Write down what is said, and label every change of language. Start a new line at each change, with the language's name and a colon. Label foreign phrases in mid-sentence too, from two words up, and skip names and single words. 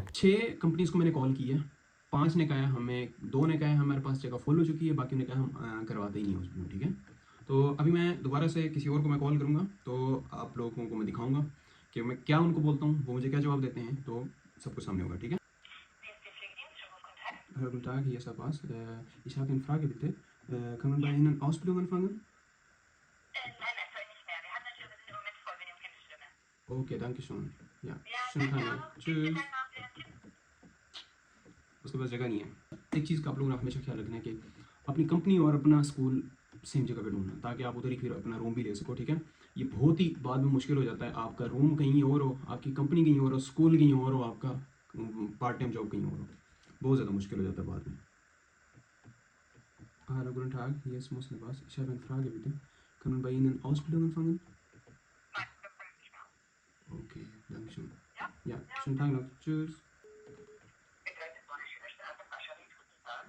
Hindi: 6 कंपनीज को मैंने कॉल किया, 5 ने कहा हमें, 2 ने कहा हमारे पास जगह फुल हो चुकी है, बाकी ने कहा हम करवाते ही नहीं उसमें, ठीक है। तो अभी मैं दोबारा से किसी और को मैं कॉल करूँगा, तो आप लोगों को मैं दिखाऊंगा कि मैं क्या उनको बोलता हूँ, वो मुझे क्या जवाब देते हैं, तो सब कुछ सामने होगा, ठीक है।
German: Guten Tag, hier ist Abbas. Ich habe eine Frage, bitte. Kann man bei Ihnen Ausbildung anfangen? Nein, aktuell nicht mehr. Wir haben natürlich im Moment voll mit dem Kinderstimme. Okay, danke schön. Ja, Ja, schönen danke Tag noch. auch. Tschüss. Schönen Tag noch.
Hindi: उसके पास जगह नहीं है। एक चीज़ का आप लोगों ने हमेशा ख्याल रखना है कि अपनी कंपनी और अपना स्कूल सेम जगह पे ढूंढना, ताकि आप उधर ही फिर अपना रूम भी ले सको, ठीक है। ये बहुत ही बाद में मुश्किल हो जाता है, आपका रूम कहीं और हो, आपकी कंपनी कहीं और हो, स्कूल कहीं और हो, आपका
English: part time job
Hindi: कहीं और हो, बहुत ज़्यादा मुश्किल हो जाता है बाद में।
German: Hallo, guten Tag, hier ist Muslim Abbas. Ich habe eine Frage, bitte. Kann man bei Ihnen Ausbildung anfangen? Nein, das kann ich nicht mehr. Okay, danke schön. Ja? Ja, schönen Tag noch. Tschüss. Bitte, das war eine schöne Straße. Wahrscheinlich. Guten Tag.